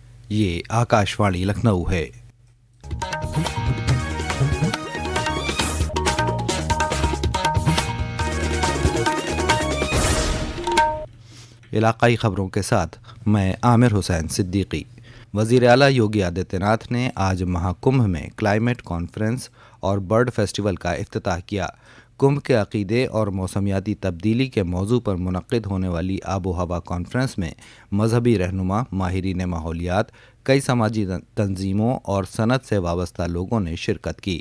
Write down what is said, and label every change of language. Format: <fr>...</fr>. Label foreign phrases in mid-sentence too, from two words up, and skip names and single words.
<ur>یہ آکاشوانی لکھنؤ ہے۔ علاقائی خبروں کے ساتھ میں عامر حسین صدیقی۔ وزیر اعلیٰ یوگی آدتیہ ناتھ نے آج مہاکمبھ میں</ur> <en>climate conference</en> <ur>اور</ur> <en>bird festival</en> <ur>کا افتتاح کیا۔ کمبھ کے عقیدے اور موسمیاتی تبدیلی کے موضوع پر منعقد ہونے والی آب و ہوا کانفرنس میں مذہبی رہنما، ماہرین ماحولیات، کئی سماجی تنظیموں اور صنعت سے وابستہ لوگوں نے شرکت کی۔</ur>